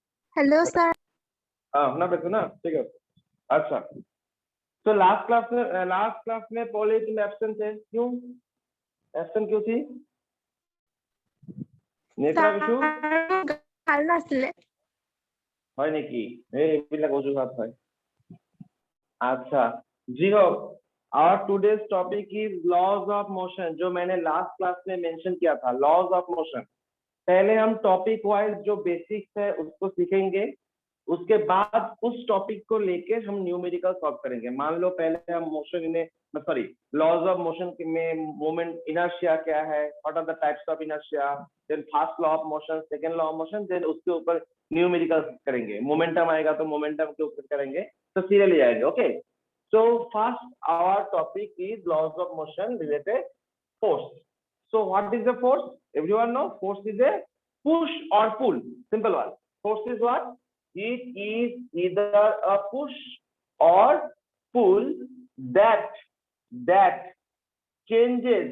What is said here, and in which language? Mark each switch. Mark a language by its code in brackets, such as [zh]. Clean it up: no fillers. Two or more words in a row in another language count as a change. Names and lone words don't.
[hi] हेलो सर। हाँ ना बेटा ना, ठीक है। अच्छा, तो [en] last class [hi] में पॉली तुम एब्सेंट थे, क्यों एब्सेंट क्यों थी? नेत्रा विशु [as] গাল নাচলে হয় নেকি? এইবিলাক অজুহাত হয়। [hi] अच्छा जी हो, [en] our today's topic is laws of motion, [hi] जो मैंने [en] last class [hi] में मेंशन किया था, [en] laws of motion. [hi] पहले हम [en] topic wise [hi] जो बेसिक्स है उसको सीखेंगे, उसके बाद उस टॉपिक को लेके हम न्यूमेरिकल सॉल्व करेंगे। मान लो पहले हम मोशन इन्हें [en] sorry laws of motion [hi] में [en] moment inertia [hi] क्या है, [en] what are the types of inertia, then first law of motion, second law of motion, then [hi] उसके ऊपर न्यूमेरिकल करेंगे। मोमेंटम आएगा तो मोमेंटम के ऊपर करेंगे, तो सीरियली जाएंगे। [en] okay, so first our topic is laws of motion related force. So what is the force? Everyone know force is a push or pull. Simple one. Force is what? It is either a push or pull that changes.